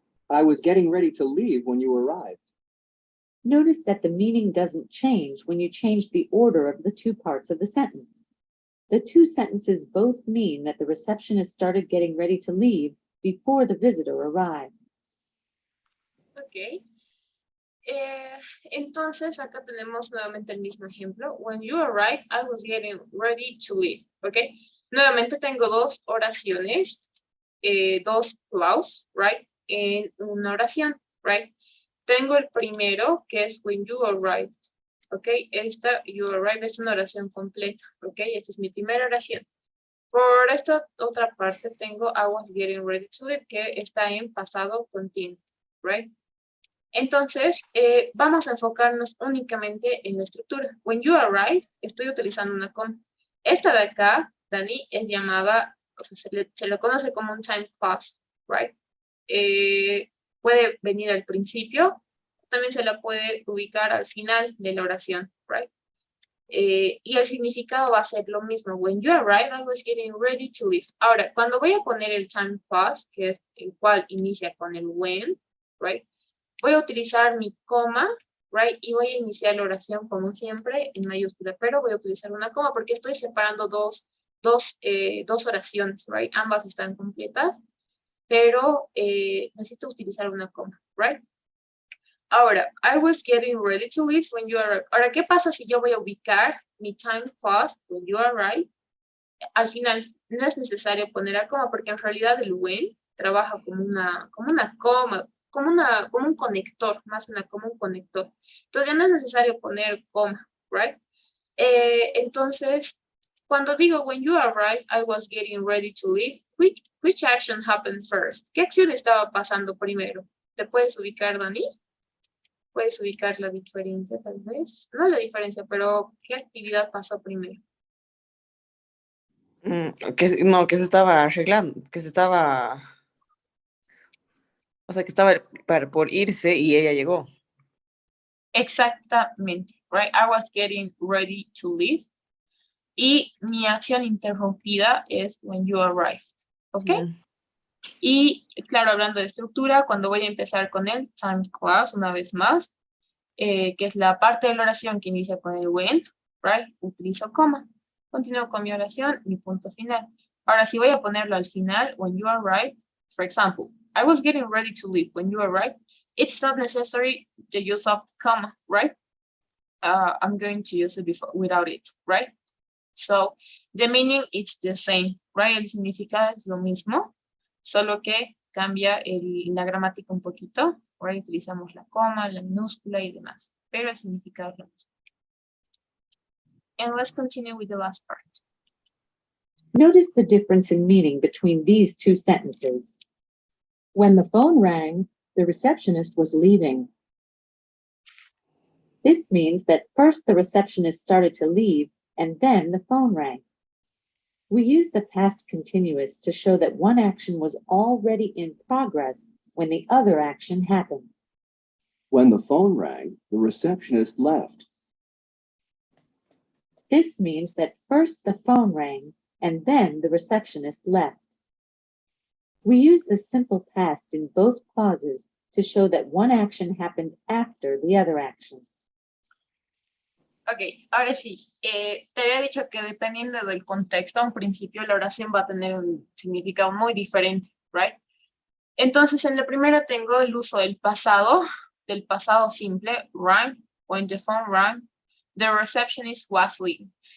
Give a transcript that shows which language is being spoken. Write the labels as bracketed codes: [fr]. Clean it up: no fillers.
[en] I was getting ready to leave when you arrived. Notice that the meaning doesn't change when you change the order of the two parts of the sentence. The two sentences both mean that the receptionist started getting ready to leave before the visitor arrived. Ok. [es] Entonces, acá tenemos nuevamente el mismo ejemplo. [en] When you arrived, I was getting ready to leave. [es] Ok. Nuevamente tengo dos oraciones, dos clauses, right? En una oración, right? Tengo el primero, que es [en] when you arrived. [es] Ok. Esta, [en] you arrived, [es] es una oración completa. Ok. Esta es mi primera oración. Por esta otra parte tengo [en] I was getting ready to leave, [es] que está en pasado continuo, right? Entonces, vamos a enfocarnos únicamente en la estructura. [en] When you arrive, [es] estoy utilizando una coma. Esta de acá, Dani, es llamada, o sea, se le conoce como un time clause, right? Puede venir al principio, también se la puede ubicar al final de la oración, right? Y el significado va a ser lo mismo. [en] When you arrive, I was getting ready to leave. [es] Ahora, cuando voy a poner el time clause, que es el cual inicia con el when, right? Voy a utilizar mi coma, right? Y voy a iniciar la oración como siempre en mayúscula, pero voy a utilizar una coma porque estoy separando dos oraciones, right? Ambas están completas, pero necesito utilizar una coma, right? [en] Ahora, I was getting ready to leave when you arrived. [es] Ahora, ¿qué pasa si yo voy a ubicar mi time clause [en] when you arrive? [es] Al final, no es necesario poner a coma porque en realidad el when trabaja como una coma, como un conector, más como un conector. Entonces ya no es necesario poner coma, right? Entonces, cuando digo [en] when you arrived, I was getting ready to leave, which action happened first? [es] ¿Qué acción estaba pasando primero? ¿Te puedes ubicar, Dani? ¿Puedes ubicar la diferencia, tal vez? No la diferencia, pero ¿qué actividad pasó primero? Que se estaba arreglando, que se estaba... O sea, que estaba por irse y ella llegó. Exactamente, right? [en] I was getting ready to leave. [es] Y mi acción interrumpida es [en] when you arrived, [es] ¿ok? Y claro, hablando de estructura, cuando voy a empezar con el time clause, una vez más, que es la parte de la oración que inicia con el when, right? Utilizo coma. Continúo con mi oración, mi punto final. Ahora, si voy a ponerlo al final, [en] when you arrive, for example, I was getting ready to leave. When you arrive, it's not necessary the use of comma, right? I'm going to use it without it, right? So, the meaning is the same, right? [es] El significado es lo mismo, solo que cambia la gramática un poquito, right? Utilizamos la coma, la minúscula y demás, pero el significado es lo mismo. [en] And let's continue with the last part. Notice the difference in meaning between these two sentences. When the phone rang, the receptionist was leaving. This means that first the receptionist started to leave and then the phone rang. We use the past continuous to show that one action was already in progress when the other action happened. When the phone rang, the receptionist left. This means that first the phone rang and then the receptionist left. We use the simple past in both clauses to show that one action happened after the other action. [es] Ok, ahora sí, te había dicho que dependiendo del contexto, a un principio la oración va a tener un significado muy diferente, right? Entonces, en la primera tengo el uso del pasado simple, rang, [en] when the phone rang, the receptionist was leaving.